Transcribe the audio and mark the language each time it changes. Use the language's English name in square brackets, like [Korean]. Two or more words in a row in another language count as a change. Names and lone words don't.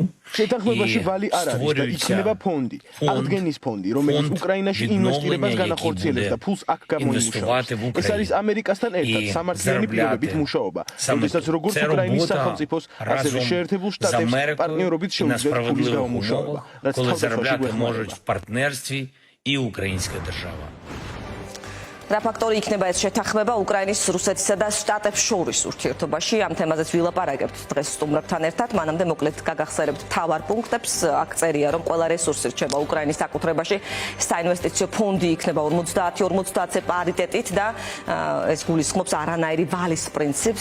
[Georgian] შეთანხმებაში ვალი არ არის და იქნება ფონდი, აღდგენის ფონდი, რომელიც უკრაინაში ინვესტირებას განახორციელებს და ფულს აქ გამოიმუშავებს. ეს არის ამერიკასთან ერთად სამართლიანი პირობებით მუშაობა, როდესაც როგორც უკრაინის სახელმწიფოს, ასევე შეერთებულ შტატებს პარტნიორობით შეუძლიათ ფულის გამომუშავება, რაც თავდაცვაში [Russian] может в партнерстве и украинская держава. [Georgian] რა ფაქტორი იქნება ეს შეთანხმება უკრაინის, რუსეთისა და შტატებს შორის ურთიერთობაში? ამ თემაზეც ვილაპარაკებთ დღეს სტუმრებთან ერთად. მანამდე მოკლედ გაგახსენებთ მთავარ პუნქტებს. აქ წერია, რომ ყველა რესურსი რჩება უკრაინის საკუთრებაში. საინვესტიციო ფონდი იქნება 50-50 პარიტეტით და ეს გულისხმობს არანაირი ვალის პრინციპს.